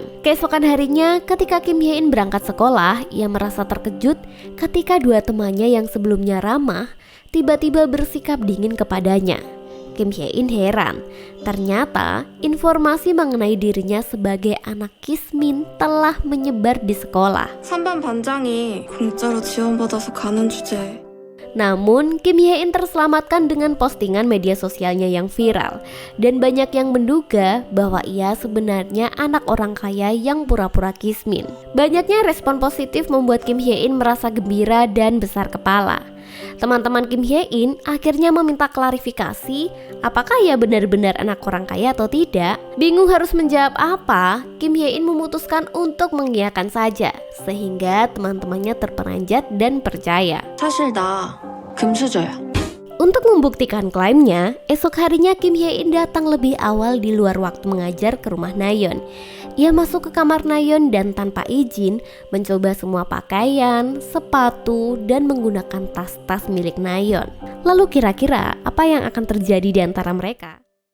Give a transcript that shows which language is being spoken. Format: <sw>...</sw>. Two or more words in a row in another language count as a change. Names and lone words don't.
<id>Keesokan harinya, ketika Kim Hae-in berangkat sekolah, ia merasa terkejut ketika dua temannya yang sebelumnya ramah tiba-tiba bersikap dingin kepadanya. Kim Hae-in heran, ternyata informasi mengenai dirinya sebagai anak kismin telah menyebar di sekolah.</id> <ko>3반 반장이 공짜로 지원받아서 가는 주제에.</ko> <id>Namun, Kim Hae-in terselamatkan dengan postingan media sosialnya yang viral dan banyak yang menduga bahwa ia sebenarnya anak orang kaya yang pura-pura kismin. Banyaknya respon positif membuat Kim Hae-in merasa gembira dan besar kepala. Teman-teman Kim Hae-in akhirnya meminta klarifikasi apakah ia benar-benar anak orang kaya atau tidak. Bingung harus menjawab apa, Kim Hae-in memutuskan untuk mengiyakan saja sehingga teman-temannya terperanjat dan percaya.</id> <ko>사실 나 금수저야.</ko> <id>Untuk membuktikan klaimnya, esok harinya Kim Hae-in datang lebih awal di luar waktu mengajar ke rumah Nayeon. Ia masuk ke kamar Nayeon dan tanpa izin mencoba semua pakaian, sepatu, dan menggunakan tas-tas milik Nayeon. Lalu kira-kira apa yang akan terjadi di antara mereka?</id>